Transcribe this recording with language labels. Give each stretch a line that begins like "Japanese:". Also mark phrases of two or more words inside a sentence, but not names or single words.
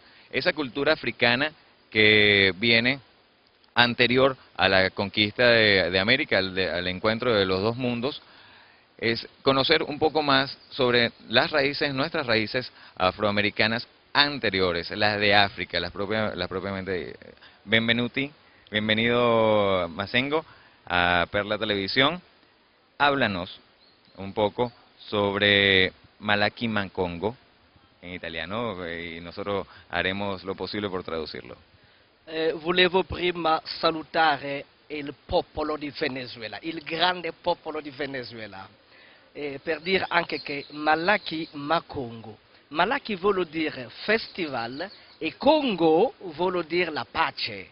Spanish: Esa cultura africana que viene anterior a la conquista de América, al encuentro de los dos mundos, es conocer un poco más sobre las raíces, nuestras raíces afroamericanas anteriores, las de África, las propiamente. Bienvenido Mazengo a Perla Televisión. Háblanos un poco sobre Malaki Makongo en italiano y nosotros haremos lo posible por traducirlo.
Italian: Volevo prima salutare il popolo di Venezuela, il grande popolo di Venezuela, per dire anche che Malaki Makongo. Malaki vuol dire festival e Congo vuol dire la pace.